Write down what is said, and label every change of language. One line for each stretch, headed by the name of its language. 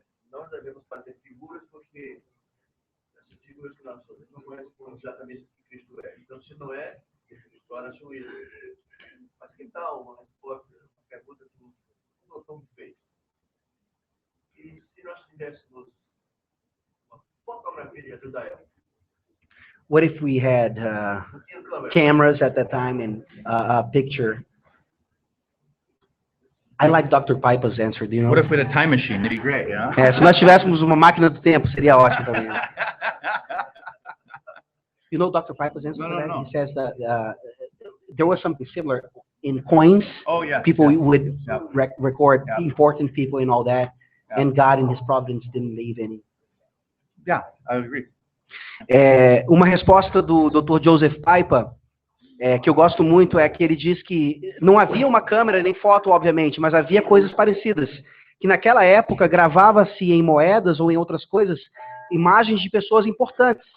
Portuguese: Nós devemos fazer figuras porque essas figuras que nós fazemos não correspondem exatamente ao que Cristo é. Então, se não é, Cristo torna-se isso. Mas que tal uma resposta, uma pergunta que nós estamos feitos? E se nós tivéssemos uma fotografia de Israel?
English: What if we had cameras at that time and a picture? I like Dr. Pipa's answer, do you know? What if we had a time machine? That'd be great, yeah?
Portuguese: Se nós tivéssemos uma máquina do tempo, seria ótimo também.
English: You know Dr. Pipa's answer for that? No. He says that there was something similar in coins. Oh, yeah. People would record important people and all that, and God in His providence didn't leave any. Yeah, I would agree.
Portuguese: Uma resposta do Dr. Joseph Pipa, que eu gosto muito, é que ele diz que não havia uma câmera nem foto, obviamente, mas havia coisas parecidas. Que naquela época gravava-se em moedas ou em outras coisas imagens de pessoas importantes.